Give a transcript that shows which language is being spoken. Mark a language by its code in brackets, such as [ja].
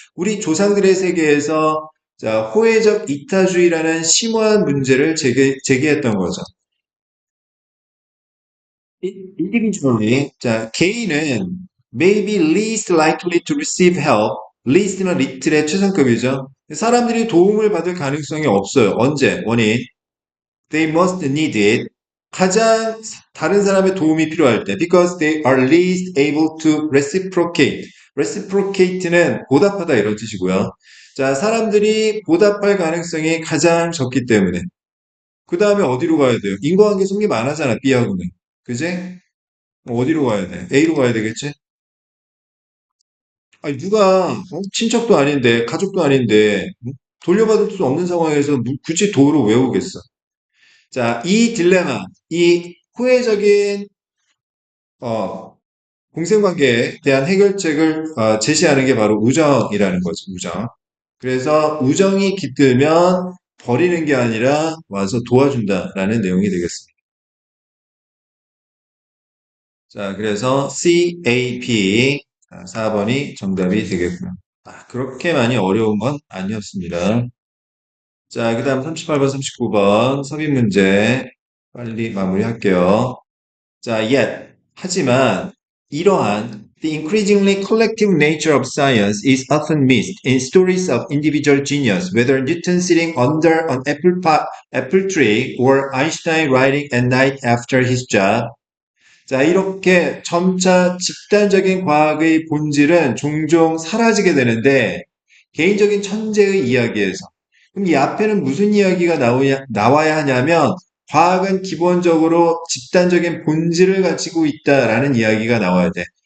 [ko] 우리 조상들의 세계에서 자, 호혜적 이타주의라는 심오한 문제를 제기했던 거죠. [en] individually, 자, 개인은 may be least likely to receive help. [ko] least는 little의 최상급이죠. 사람들이 도움을 받을 가능성이 없어요. 언제? 원인. [en] They must need it. [ko] 가장 다른 사람의 도움이 필요할 때. [en] Because they are least able to reciprocate. [ko] reciprocate는 보답하다 이런 뜻이고요. 자, 사람들이 보답할 가능성이 가장 적기 때문에. 그 다음에 어디로 가야 돼요? 인과관계 성립 안 하잖아, B하고는. 그지? 어디로 가야 돼? A로 가야 되겠지? 아니, 누가, 친척도 아닌데, 가족도 아닌데, 돌려받을 수 없는 상황에서 굳이 도로 외우겠어. 자, 이 딜레마, 이 후회적인, 어, 공생관계에 대한 해결책을 제시하는 게 바로 우정이라는 거죠, 우정. 그래서 우정이 깃들면 버리는 게 아니라 와서 도와준다라는 내용이 되겠습니다. 자, 그래서 CAP 4번이 정답이 되겠고요. 그렇게 많이 어려운 건 아니었습니다. 자, 그 다음 38번, 39번 섭입 문제 빨리 마무리할게요. 자, yet 하지만 이러한 [en] The increasingly collective nature of science is often missed in stories of individual genius, whether Newton sitting under an apple tree or Einstein writing at night after his job. [ko] 자, 이렇게 점차 집단적인 과학의 본질은 종종 사라지게 되는데, 개인적인 천재의 이야기에서. 그럼 이 앞에는 무슨 이야기가 나와야 하냐면, 과학은 기본적으로 집단적인 본질을 가지고 있다라는 이야기가 나와야 돼.